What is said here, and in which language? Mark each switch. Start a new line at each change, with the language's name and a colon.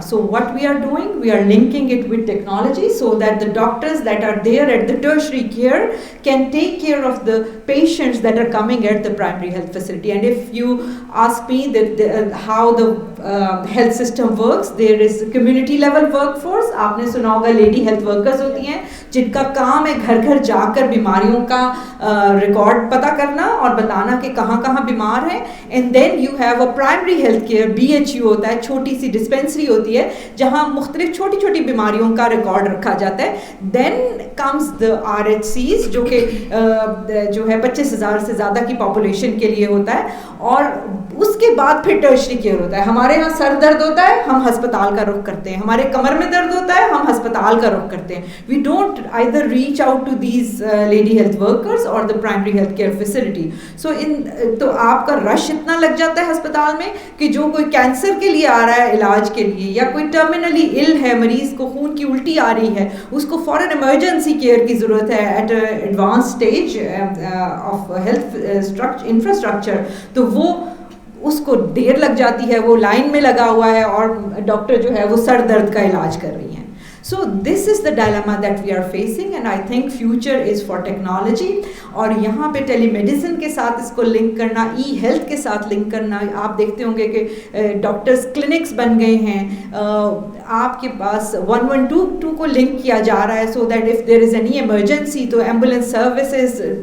English: So what we are doing, we are linking it with technology so that the doctors that are there at the tertiary care can take care of the patients that are coming at the primary health facility. And if you ask me how the health system works, there is a community level workforce.
Hindi: आपने सुना होगा lady health workers होती हैं जिनका काम है घर घर जाकर बीमारियों का रिकॉर्ड पता करना और बताना कि कहाँ कहाँ बीमार हैं.
English: and then you have a primary health care,
Hindi: BHU होता है, छोटी सी डिस्पेंसरी होती है जहाँ मुख्तलिफ छोटी छोटी बीमारियों का रिकॉर्ड रखा जाता है.
English: then comes the
Hindi: RHCs जो है 25,000 से ज़्यादा की पॉपुलेशन के लिए होता है. और उसके बाद फिर टर्शरी केयर होता है. हमारे यहाँ सर दर्द होता है, हम अस्पताल का रुख करते हैं. हमारे कमर में दर्द होता है, हम अस्पताल का रुख करते हैं.
English: We don't either reach out to these lady health workers or the primary health care facility.
Hindi: So तो आपका रश इतना लग जाता है अस्पताल में कि जो कोई कैंसर के लिए आ रहा है इलाज के लिए या कोई टर्मिनली इल है, मरीज को खून की उल्टी आ रही है, उसको फॉरन इमरजेंसी केयर की ज़रूरत है
English: at advance stage of health infrastructure,
Hindi: तो वो उसको देर लग जाती है, वो लाइन में लगा हुआ है और डॉक्टर जो है वो सर दर्द का इलाज कर रही हैं.
English: So this is the dilemma that we are facing and I think future is for technology.
Hindi: और यहाँ पे टेलीमेडिसिन के साथ इसको लिंक करना, ई हेल्थ के साथ लिंक करना. आप देखते होंगे कि डॉक्टर्स क्लिनिक्स बन गए हैं, आपके पास 112 को लिंक किया जा रहा है
English: so that if there is any emergency
Hindi: तो एम्बुलेंस सर्विसेज